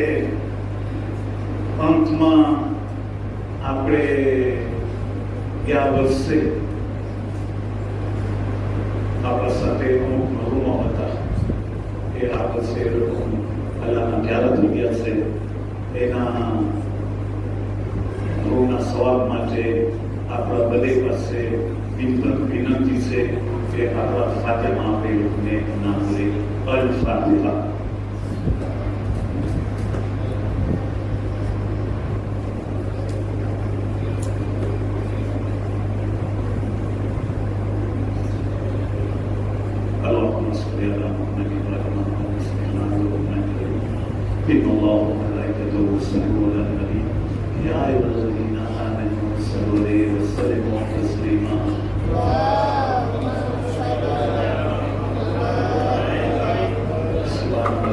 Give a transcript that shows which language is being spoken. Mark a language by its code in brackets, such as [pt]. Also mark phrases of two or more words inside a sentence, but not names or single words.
[gu] અંતમાં આપણે ગયા વર્ષે આપણા સાથે અમુક મરુમો હતા એ આ વર્ષે એ લોકો અલ્લાહના પ્યારા થઈ ગયા છે એના મરુના સવાલ માટે આપણા બધે પાસે વિનંતી છે કે આપણા ફાતિમા આપણે લોકોને ના ભૂલે અલ ફાતિહા [ar] اللهم صل على محمد وعلى ال محمد بسم الله الرحمن الرحيم ان الله وملائكته يصلون على النبي يا ايها الذين امنوا صلوا عليه وسلموا تسليما سبحان